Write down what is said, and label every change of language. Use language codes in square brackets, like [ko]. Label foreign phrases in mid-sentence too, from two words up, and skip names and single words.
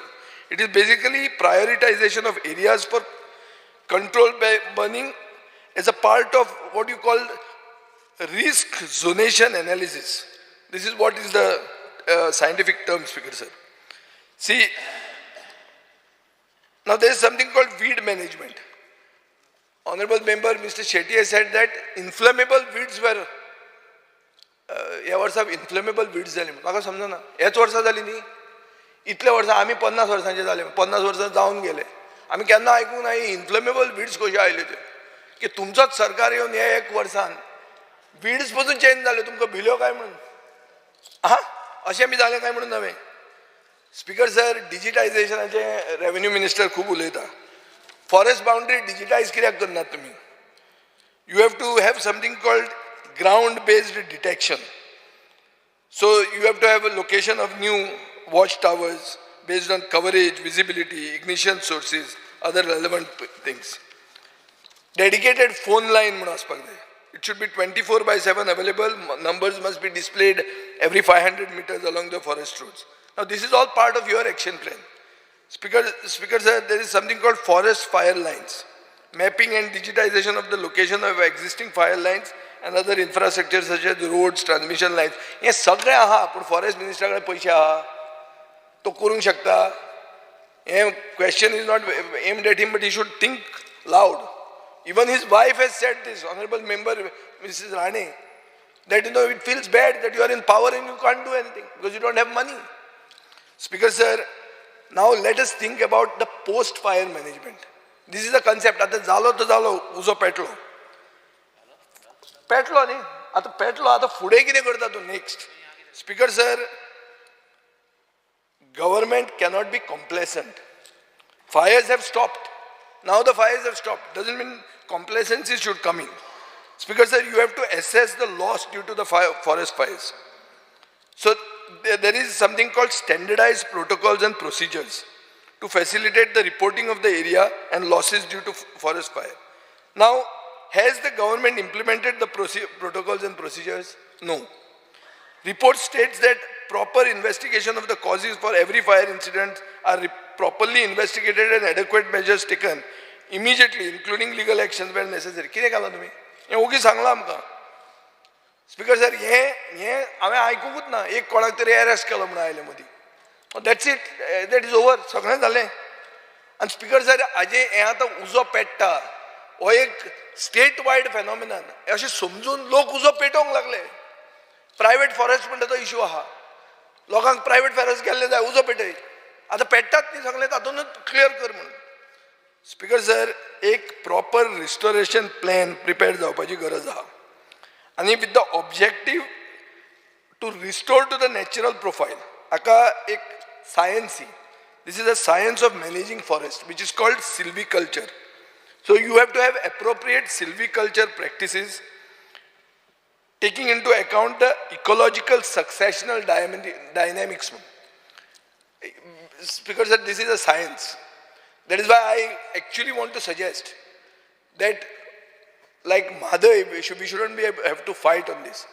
[en] It is basically prioritization of areas for controlled burning as a part of what you call risk zonation analysis. This is what is the scientific term, Speaker sir. See, now there is something called weed management. Honorable member Mr. Shetty has said that inflammable weeds were [kok] ह्या वर्सा [en] inflammable weeds [kok] जाली म्हाका समजना ह्याच वर्सा जाली न्ही इतल्या वर्सां आमी 50 वर्सांचे जाले 50 वर्सां जावन गेले आमी केन्ना आयकूंक ना [en] inflammable weeds [kok] कशे आयले ते की तुमचोच सरकार येवन ह्या 1 वर्सान वीड्स पसून चेंज जाले तुमकां भिल्यो काय म्हणून अशें बी जालें काय म्हणून नवें [en] Speaker sir [kok] डिजिटायझेशनाचे [en] revenue minister [kok] खूब उलयता [en] forest boundary digitize [kok] कित्याक करनात तुमी [en] you have to have something called ground-based detection. So you have to have a location of new watchtowers based on coverage, visibility, ignition sources, other relevant things. Dedicated phone line, it should be 24/7 available. Numbers must be displayed every 500 meters along the forest roads. Now this is all part of your action plan. Speaker sir, there is something called forest fire lines. Mapping and digitization of the location of existing fire lines and other infrastructure such as roads, transmission lines. [kok] हे सगळे आहा पण फॉरेस्ट मिनिस्टराकडे पैसे आहा तो करूंक शकता हे [en] question is not aimed at him but he should think loud. Even his wife has said this, honorable member Mrs. Rane, that it feels bad that you are in power and you can't do anything because you don't have money. Speaker sir, now let us think about the post fire management. This is the concept. [kok] आता झालो तो झालो उजो पेटलो न्ही आता पेटलो आता फुडें कितें करता तूं [en] next Speaker sir government cannot be complacent fires have stopped now the fires have stopped doesn't mean complacency should come in speaker sir you have to assess the loss due to the forest fires so there is something called standardized protocols and procedures to facilitate the reporting of the area and losses due to forest fire. Now, has the government implemented the protocols and procedures? No. Report states that proper investigation of the causes for every fire incident are properly investigated and adequate measures taken immediately, including legal actions where necessary. [kok] कितें घाला तुमी? हें ओगी सांगलां आमकां. [en] Speaker sir [kok] हें हांवें आयकूंकूच ना एक कोणाक तरी अरेस्ट केलो म्हणून आयले मदीं. [en] That's it. That is over. [kok] सगळें जालें. आनी [en] Speaker sir [kok] हाजे हें आतां उजो पेट्टा हो एक [en] state wide phenomenon [kok] अशें समजून लोक उजो पेटोवंक लागले [en] private forest [kok] म्हणटा तो इशू आहा लोकांक [en] private forest [kok] गेल्ले जाय उजो पेटय आतां पेट्टात न्ही सगळें तातूंतच क्लियर कर म्हणून [en] Speaker sir [kok] एक [en] proper restoration plan prepare [kok] जावपाची गरज आहा आनी [en] with the objective to restore to the natural profile [kok] हाका एक सायन्स [en] this is a science of managing forest which is called silviculture. So you have to have appropriate silviculture practices taking into account the ecological successional dynamics. Because this is a science. That is why I actually want to suggest that like Madhav, we shouldn't have to fight on this.